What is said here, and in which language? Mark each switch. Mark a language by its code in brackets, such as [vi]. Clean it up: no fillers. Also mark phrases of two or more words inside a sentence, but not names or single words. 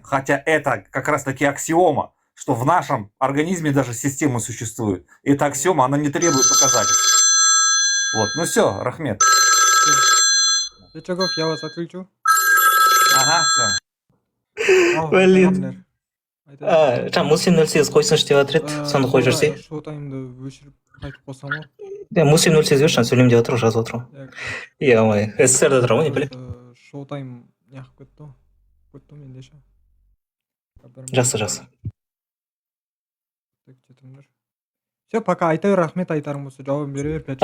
[ru] Хотя это как раз-таки аксиома, что в нашем организме даже системы существуют. И эта аксиома, она не требует доказательств. Вот. Ну все, Рахмет. Печагов, я вас отключу. Ага, все. Блин. [kk] Муслим 08 қойсыншы деп жатыр еді, соны қойып жүрсе. Шоу-таймды өшіріп қайтып қосам ғой. Муслим 08 өшіріп сөйлем деп жатыр, жазып отырмын. Иә, ой, СССР-да тұрамын ғой, не білем. Шоу-тайм неғып кетті ғой. Кетті ғой менде ше. Жақсы. Все, пока айта бер, рахмет, айтарың болса жауап бере бер.